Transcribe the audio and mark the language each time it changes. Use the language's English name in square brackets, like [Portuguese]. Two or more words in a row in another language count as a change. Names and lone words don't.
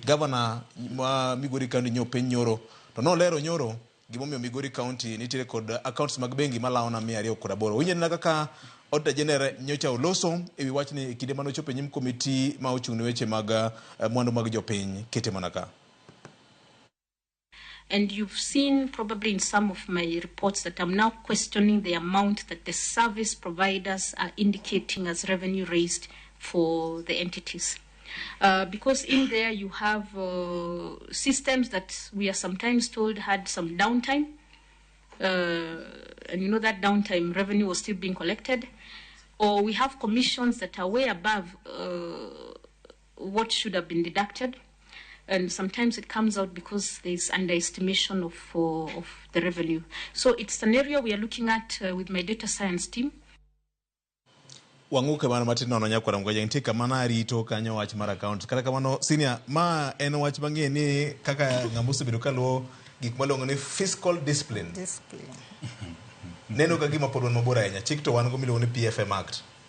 [Luo (Kenya and Tanzania)] Governor ma Migori County nyopiny nyoro to nolero nyoro gimomiyo Migori County nitiere kod accounts mag bengi malawo na 208. Winjeni kaka Auditor General nyocha oloso ewi wachni kinde mano chopo nyim komiti ma ochung' ne weche mag mwandu mag jopiny kete manaka. [English] And you've seen probably in some of my reports that I'm now questioning the amount that the service providers are indicating as revenue raised for the entities. Because in there you have systems that we are sometimes told had some downtime. And you know that downtime revenue was still being collected. Or we have commissions that are way above what should have been deducted. And sometimes it comes out because there's underestimation of the revenue. So it's an area we are looking at with my data science team. [Luo (Kenya and Tanzania)] Wanguke mana matino nono Nyakwaro Mugajwang ntika mana rito kanyo wach mar account. Kata kamano senior ma en wach mang'e ni kaka ng'amuso bedo kaluwo gik malongo ni [English] fiscal discipline. [Luo (Kenya and Tanzania)] Neno ka gima pod wan mabor ahinya. Chik to wan go miluongo ni PFM Act.